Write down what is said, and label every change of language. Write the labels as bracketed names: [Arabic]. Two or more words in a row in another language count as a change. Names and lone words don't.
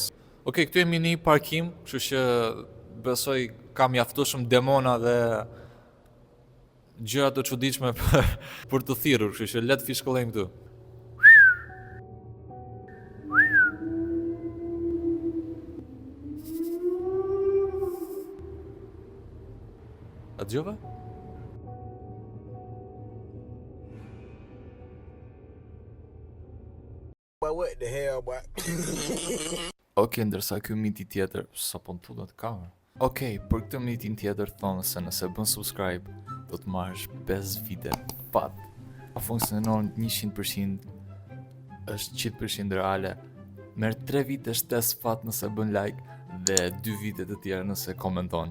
[Albanian] Okej, këtu jemi në një parkim, kështu që besoj ka mjaftueshëm demona dhe gjëra të çuditshme për të thirrur, kështu që le të fishkollojmë këtu. A dëgjova? [English] What the hell, boy? [Albanian] Okej, ndërsa ky miti tjetër, sa po m'tullet kamera. Okej, për këtë mitin tjetër thonë se nëse bën subscribe, do të marrësh 5 vite fat. A funksionon 100%, është 100% reale. Merr 3 vite shtes fat nëse bën like dhe 2 vite të tjera nëse komenton.